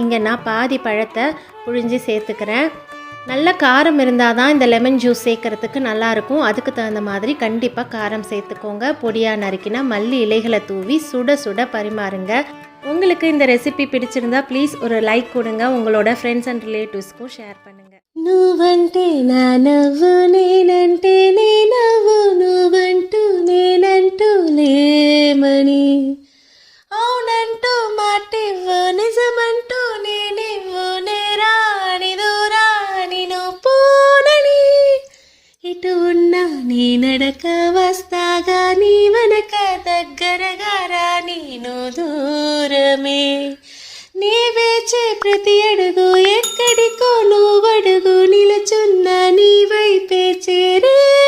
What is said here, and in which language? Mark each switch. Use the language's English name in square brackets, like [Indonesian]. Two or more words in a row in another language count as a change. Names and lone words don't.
[Tamil] இங்கே நான் பாதி பழத்தை புழிஞ்சு சேர்த்துக்கிறேன். நல்ல காரம் இருந்தால் தான் இந்த லெமன் ஜூஸ் சேர்க்குறதுக்கு நல்லாயிருக்கும். அதுக்கு தகுந்த மாதிரி கண்டிப்பாக காரம் சேர்த்துக்கோங்க. பொடியாக நறுக்கினா மல்லி இலைகளை தூவி சுட சுட பரிமாறுங்க. உங்களுக்கு இந்த ரெசிபி பிடிச்சிருந்தா ப்ளீஸ் ஒரு லைக் கொடுங்க. உங்களோட [English] friends and relatives [Tamil] ஷேர் பண்ணுங்கள். [Telugu] నువ్వంటే నా నవ్వు నేనంటే నీ నవ్వు నువ్వంటూ నేనంటూ లేమని అవునంటూ మాటివ్వు నిజమంటూ నేనివ్వు నేరాని దూరాని నువ్వు పోనని ఇటు ఉన్నా నీ నడక వస్తాగా నీ వెనక దగ్గరగా రా నేను దూరమే నీ వేచే ప్రతి అడుగు ఎక్కడికో నువ్వడుగు నిలుచున్న నీ వైపే చేరే